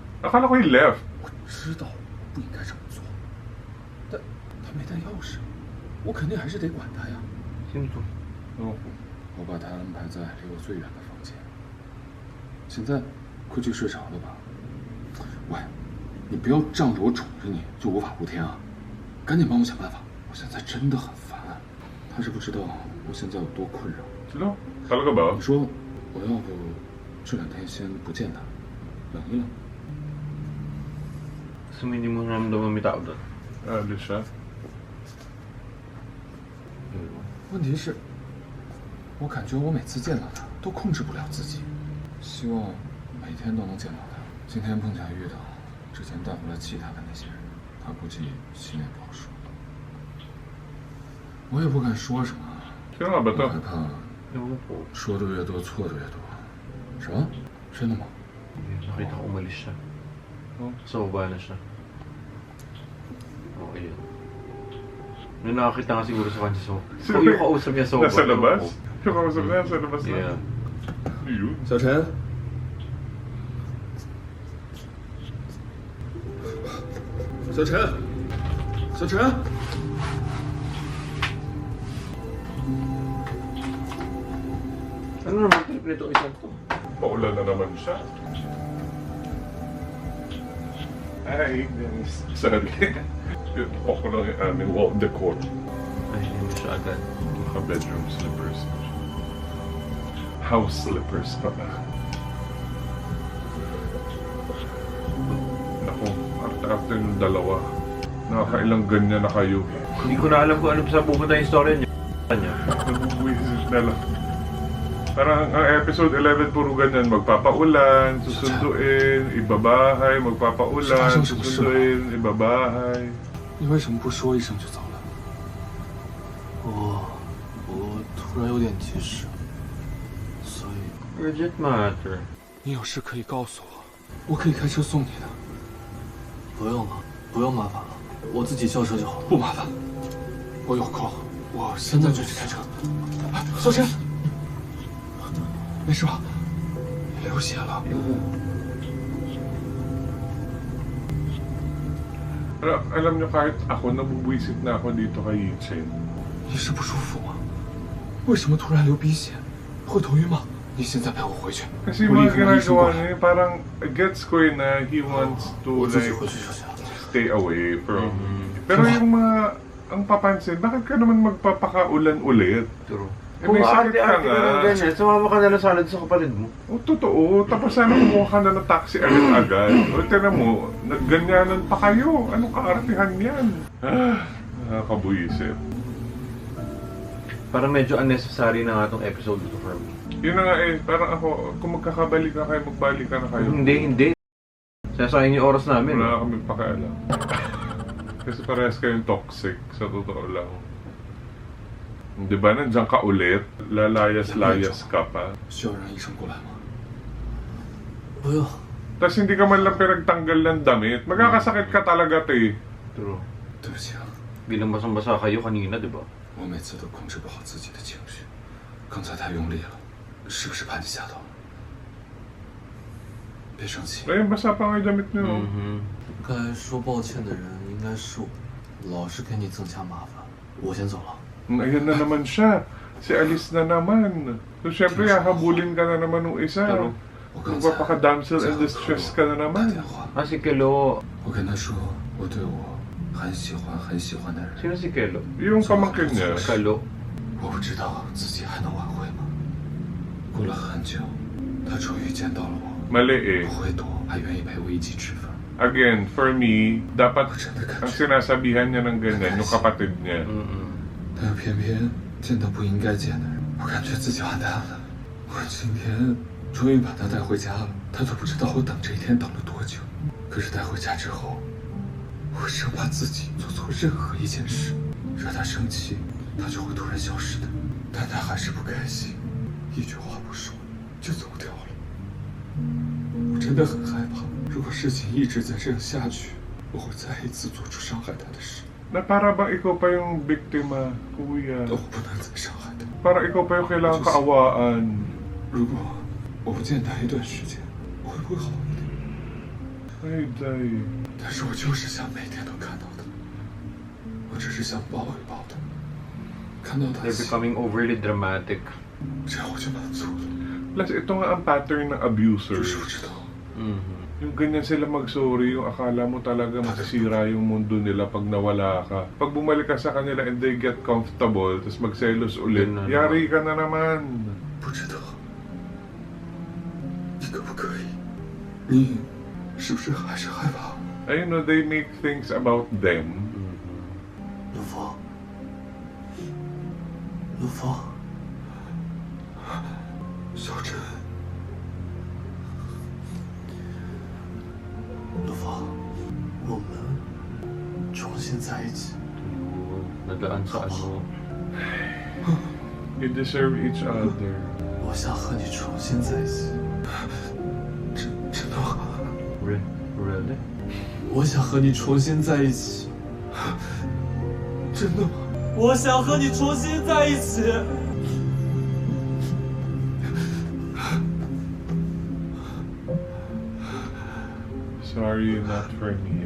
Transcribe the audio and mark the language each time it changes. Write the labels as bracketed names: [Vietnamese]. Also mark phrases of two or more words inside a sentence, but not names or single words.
[Filipino] Akala ko [English] he left. [Chinese] 我知道不应该这么做，但他没带钥匙，我肯定还是得管他呀。 [Filipino] sino to? Oh. [Chinese] 我把他安排在离我最远的房间。现在快去睡着了吧？喂，你不要仗着我宠着你就无法无天啊！赶紧帮我想办法，我现在真的很烦。他是不知道我现在有多困扰。 [Filipino] Sino? Talaga ba? [Chinese] 你说我要不这2天先不见他，冷一冷？ [Filipino] Gusto mo hindi mo naramdaman may tao doon? Alis siya. [Chinese] 问题是，我感觉我每次见到他都控制不了自己，希望每天都能见到他。今天碰巧遇到之前带回来气他的那些人，他估计心里不好受。我也不敢说什么， [Filipino] Sino nga ba [Chinese] 我 [Filipino] to? [Chinese] 害怕 [Filipino] Ewan ko. [Chinese] 说的越多错的越多。什么？真的吗？ [Filipino] Nakita ko umalis siya. Oh. Sa baba na siya. Okay yun. Nung nakakita ka siguro sa kanya sa Sino? yung kausap niya sa baba. Nasa labas? Yung kausap na nasa labas na? [English] Yeah. [Filipino] Ano yun? [Chinese] 小陈，小陈，小陈， [Filipino] Ano naman trip nito isang to? Paulan na naman siya. Ay, sorry. Ako lang yung aming [English] wall decor. [Filipino] Ay, hindi siya agad. Naka- [English] bedroom slippers. House slippers [Filipino] pa ba? Naku, after yung dalawa, nakakailang ganyan na kayo. Hindi ko na alam kung ano sa pupunta yung story niya. Nagbubuisit na lang. Parang ang episode 11 puro ganyan, magpapaulan, susunduin, ibabahay, magpapaulan, susunduin, ibabahay. [Chinese] 你为什么不说一声就走了？我突然有点急事，所以 [English] Urgent matter. [Chinese] 你有事可以告诉我，我可以开车送你的。不用了，不用麻烦了，我自己叫车就好了。不麻烦，我有空，我现在就去开车。哎，小陈，没事吧？你流血了。 [Filipino] Alam niyo, kahit ako, nabubuisit na ako dito kay Yichen. [Chinese] 你是不舒服吗？为什么突然流鼻血？会头晕吗？你现在陪我回去。 [Filipino] Kasi [Chinese] 我立 [Filipino] mga [Chinese] 刻跟医生过 [Filipino] ginagawa [Chinese] 来。 [Filipino] niya, parang gets ko yun na [English] he wants to [Chinese] 我自己 [English] like [Chinese] 回去就行了。 [English] stay away from [Filipino] Pero yung mga, ang papansin, bakit ka naman magpapakaulan ulit? [English] True. Eh, [Filipino] Kung may sakit ka ate-ate ka nga. ng ganyan, sumama ka na lang sana sa kapatid mo. O, totoo. Tapos sana kumuha ka na ng taxi agad-agad. O, tira mo, nagganyanan pa kayo. Anong kaartihan yan? Nakakabuisip. Parang medyo unnecessary na nga itong episode ito [English] for me. [Filipino] Yun na nga eh, parang ako, kung magkakabalik ka kayo, magbalik ka na kayo. Hindi. Sinasayang yung oras namin. Wala kami pakialam. Kasi parehas kayong toxic, sa totoo lang. Di ba, nandiyan ka ulit, lalayas-layas ka pa. [Chinese] 需要让医生过来吗？不用， [Filipino] Tapos hindi ka man lang pinagtanggal ng damit, magkakasakit ka talaga, te. [English] True. [Chinese] 对不起啊， [Filipino] Bilang basang-basa kayo kanina, di ba? [Chinese] 我每次都控制不好自己的情绪，刚才太用力了，是不是把你吓到了？别生气， [Filipino] Ayun, basa pa nga yung damit niyo. Mhm. [Chinese] 该说抱歉的人应该是我，老是给你增加麻烦，我先走了。 [Filipino] Ayan na naman siya. Si Alice na naman. So, syempre, hahabulin ka na naman ng isa. Pero, [Chinese] 我刚才 [Filipino] Magpapaka- [English] damsel in distress [Filipino] ka na [Chinese] 打 [Filipino] naman. [Chinese] 电话， [Filipino] Si Kelo. [Chinese] 我跟他说我对我很喜欢的人， [Filipino] Sino si Kelo? Yung pamangkin niya. Kalo. [Chinese] 我不知道自己还能挽回吗？过了很久，他终于见到了我， [Filipino] Mali eh. [Chinese] 不会躲，还愿意陪我一起吃饭。 [English] Again, for me, [Filipino] dapat [Chinese] 我真的感 [Filipino] ang [Chinese] 觉， [Filipino] sinasabihan niya ng ganyan, yung kapatid niya. [Chinese] 但又偏偏见到不应该见的人，我感觉自己完蛋了。我今天终于把他带回家了，他都不知道我等这一天等了多久。可是带回家之后，我生怕自己做错任何一件事，惹他生气，他就会突然消失的。但他还是不开心，一句话不说就走掉了。我真的很害怕，如果事情一直再这样下去，我会再一次做出伤害他的事。 [Filipino] Na para bang ikaw pa yung biktima, kuya. [Chinese] 但我不能再伤害他。 [Filipino] Para ikaw pa yung kailangan kaawaan. [Chinese] 如果我不见他一段时间，会不会好一点？ [Filipino] Ay, day. [Chinese] 但是我就是想每天都看到他，我只是想抱一抱他，看到他 [English] They're [Chinese] 笑， [English] becoming overly dramatic. [Chinese] 这样我就满足了。 [Filipino] Plus, ito nga ang pattern ng abuser. [Chinese] 就是我知道， [Filipino] Yung ganyan sila mag-sorry, yung akala mo talaga masisira yung mundo nila pag nawala ka. Pag bumalik ka sa kanila [English] and they get comfortable, [Filipino] tapos magselos ulit, Yun na yari ka na naman. [Chinese] 不知道你可不可以？你是不是还是害怕？ [English] Ayun no, they make things about them. [Chinese] 陆枫，陆枫，小陈，陆枫，我们重新在一起。 [Filipino] Nadaan sa ano. [English] You deserve each other. [Chinese] 我想和你重新在一起。真的吗？ [English] Really? [Chinese] 我想和你重新在一起。真的吗？我想和你重新在一起。 [English] Sorry, not for me.